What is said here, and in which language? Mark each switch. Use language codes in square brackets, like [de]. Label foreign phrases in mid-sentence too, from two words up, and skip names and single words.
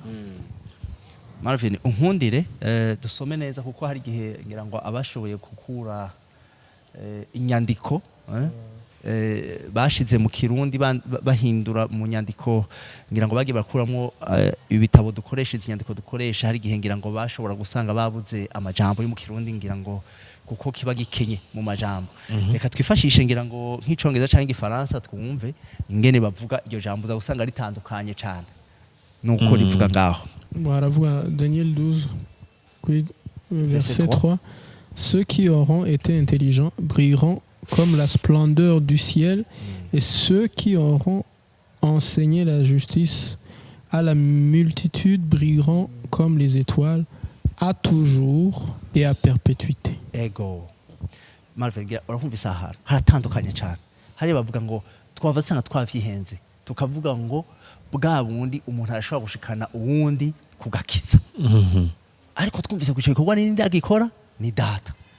[rn] Marvin unkundire dusome neza kuko hari gihe ngira ngo abashoboye gukura inyandiko bashize mu Kirundi bahindura mu nyandiko ngira ngo bagiye bakuramo ibitabo dukoresha izi nyandiko dukoresha. Hari gihe ngira ngo bashobora gusanga babuze amajambo yo mu Kirundi ngira ngo kuko kiba gikenye mu majambo. Reka twifashishe ngira ngo nk'icongereza cyangwa igifaransa twumve ingene bavuga iryo jambo za usanga ritandukanye cyane nuko rivuga ngaho. [fr] Baravuga Daniel 12 verset 3 ceux qui auront été intelligents brilleront comme la splendeur du ciel et ceux qui auront enseigné la justice à la multitude brilleront comme les étoiles à toujours et à perpétuité. [rn] Ego Marvin urakumvisa haratandukanye cyane. Hari bavuga ngo twavasanga twavyihenze tukavuga ngo bwa bundi umuntu arashobora gushikana uwundi kugakiza. Ariko twumvise ku gikorwa n'indi agikora ni data.